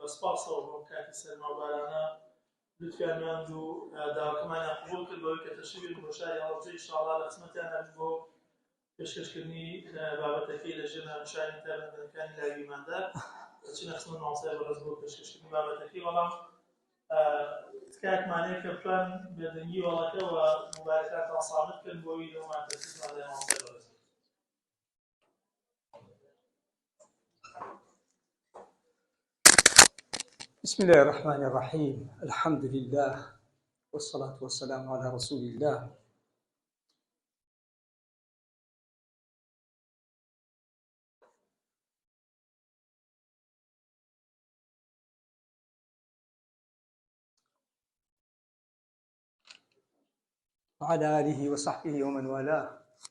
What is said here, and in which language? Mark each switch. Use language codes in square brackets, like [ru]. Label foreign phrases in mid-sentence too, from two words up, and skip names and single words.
[ckb] سپاسەوە بۆ کاتی سەرمابارانە لوتفیانمان و داواکەمانیان قبوڵ کرد بەوەی کە تەشریفێن بۆ شاری هەڵەبجە ئینشاءڵڵا لە خزمەتیان هەبوو بۆ پێشکەشکردنی بابەتەکەی لە ژێر ناونیشانی تایبەتمەندەکانی لاوی ئیماندار دەچینە خزمەت مامۆستای بەڕێز بۆ پێشکەشکردنی بابەتەکەی بەڵام تکایەکمانەیە کە بتوان بێدەنگی وەڵەکە و مبارەکاتان ساڵح بکەن بۆی لەومان تەسیسمان لای مامۆستای بەڕێز. [ar] بسم الله الرحمن الرحيم. الحمد لله والصلاة والسلام على رسول الله. وعلى آله وصحبه ومن والاه.